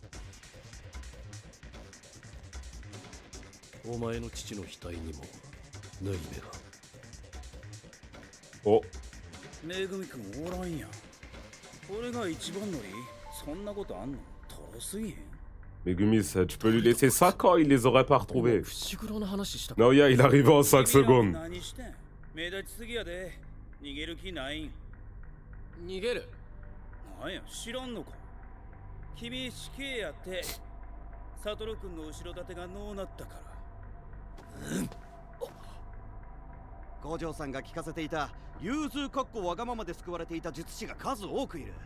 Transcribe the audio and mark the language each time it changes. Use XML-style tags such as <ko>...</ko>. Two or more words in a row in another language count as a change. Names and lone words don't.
<ja>お前の父の額にも縫い目が。お。めぐみくんおらんやん。俺が一番乗り？そんなことあんの？とろすぎへん。</ja> <fr>Megumis, tu peux lui laisser ça quand il les aurait pas retrouvés.</fr> <ja>伏黒の話したか？</ja> <fr>Non, il arrive en 5 secondes.</fr> <ja>何してん？目立ちすぎやで。逃げる気ないん？逃げる？なんや、知らんのか？君死刑やって。サトル君の後ろ盾がのうなったから。五条さんが聞かせていた融通かっこわがままで救われていた術師が数多くいる。</ja>